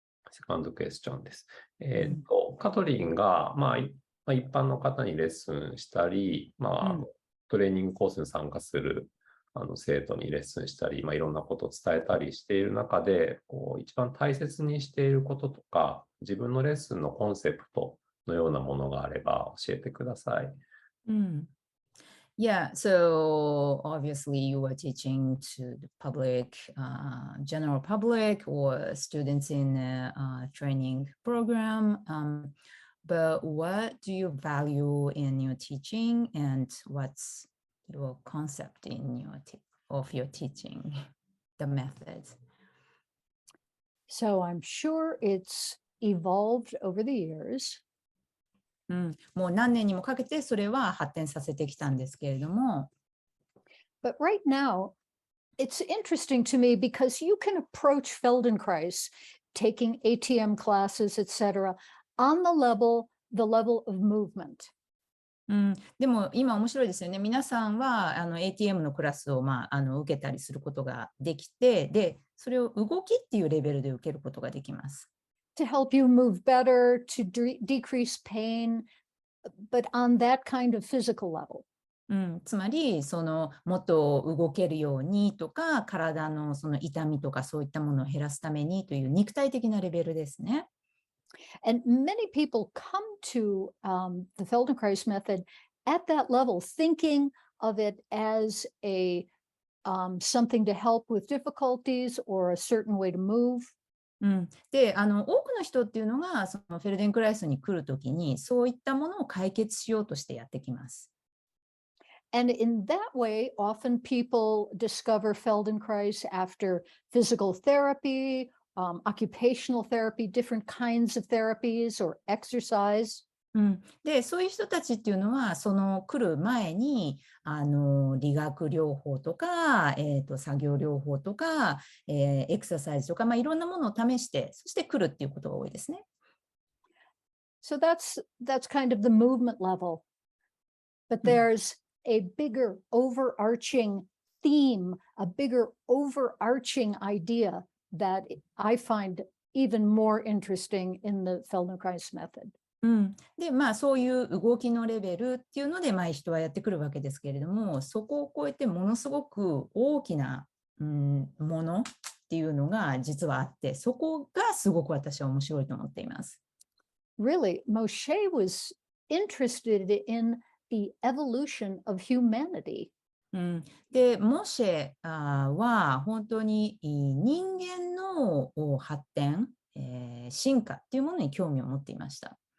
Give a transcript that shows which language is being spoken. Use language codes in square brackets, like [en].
[ja] セカンドクエスチョンです。カトリンが、一般の方にレッスンしたり、トレーニングコースに参加する生徒にレッスンしたり、いろんなことを伝えたりしている中で、一番大切にしていることとか、自分のレッスンのコンセプトのようなものがあれば教えてください。 [en] Yeah, so obviously you are teaching to the public, general public or students in a training program. But what do you value in your teaching, and what's your concept in of your teaching, the methods? So I'm sure it's evolved over the years. [ja] もう何年にもかけてそれは発展させてきたんですけれども。 [en] But right now, it's interesting to me because you can approach Feldenkrais, taking ATM classes, etc., on the level of movement. [ja] でも今面白いですよね。皆さんはATM のクラスを、受けたりすることができて、で、それを動きっていうレベルで受けることができます。 [en] To help you move better, to decrease pain, but on that kind of physical level. [ja] つまりもっと動けるようにとか、体のその痛みとかそういったものを減らすためにという肉体的なレベルですね。 [en] And many people come to the Feldenkrais method at that level, thinking of it as something to help with difficulties or a certain way to move. [ja] で、多くの人っていうのがそのフェルデンクライスに来るときにそういったものを解決しようとしてやってきます。 [en] And in that way, often people discover Feldenkrais after physical therapy, occupational therapy, different kinds of therapies or exercise. [ja] で、そういう人たちっていうのは来る前に理学療法とか、作業療法とか、エクササイズとか、いろんなものを試してそして来るっていうことが多いですね。 [en] So that's kind of the movement level. But there's a bigger overarching theme, a bigger overarching idea that I find even more interesting in the Feldenkrais method. [ja] で、そういう動きのレベルっていうので、人はやってくるわけですけれども、そこを超えてものすごく大きな、ものっていうのが実はあって、そこがすごく私は面白いと思っています。 [en] Really, Moshe was interested in the evolution of humanity. [ja] で、モシェは本当に人間の発展、進化っていうものに興味を持っていました。